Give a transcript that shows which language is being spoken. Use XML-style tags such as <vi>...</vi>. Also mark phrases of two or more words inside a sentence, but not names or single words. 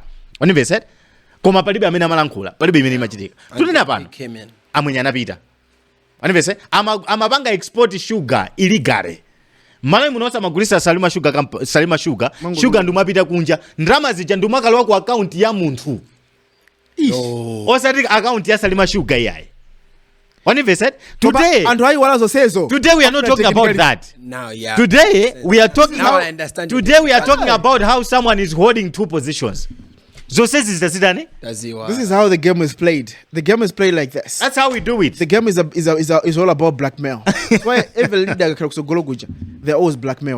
<ny>Wanimvesa? Koma palibe amene amalankhula, palibe imene imachitika. Tunena pano amwenye anapita. Wanimvesa? Amapanga</ny> <en>export sugar illegally.</en> <ny>Malawi munosa magulisa Salima Sugar ndumapita kunja, ndrama zija ndumakalowa ku account ya munthu. Osati account ya Salima Sugar yayi. Wanimvesa?</ny> <en>Today we are not talking about that. Now, yeah. Today we are talking now I understand. Today we are talking about how someone is holding two positions. This is how the game is played. The game is played like this. That's how we do it. The game is all about blackmail. That's why every leader they're always blackmailed.</en>